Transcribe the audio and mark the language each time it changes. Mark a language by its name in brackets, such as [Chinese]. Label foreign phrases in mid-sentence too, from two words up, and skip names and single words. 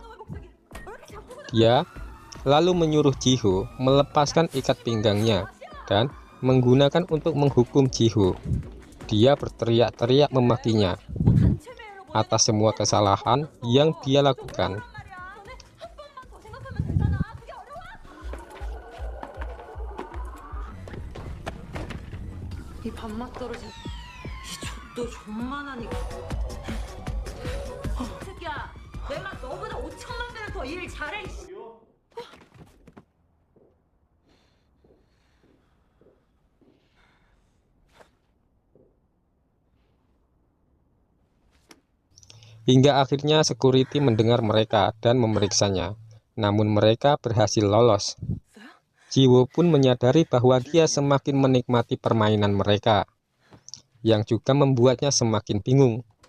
[Indonesian] Dia lalu menyuruh Jiho melepaskan ikat pinggangnya dan menggunakan untuk menghukum Jiho. Dia berteriak-teriak memakinya atas semua kesalahan yang dia lakukan. [Korean] 이 밥맛 떨어진 이 족도 존만하니까 잘해. [Indonesian] Hingga akhirnya security mendengar mereka dan memeriksanya. Namun mereka berhasil lolos. Jiwo pun menyadari bahwa dia semakin menikmati permainan mereka, yang juga membuatnya semakin bingung.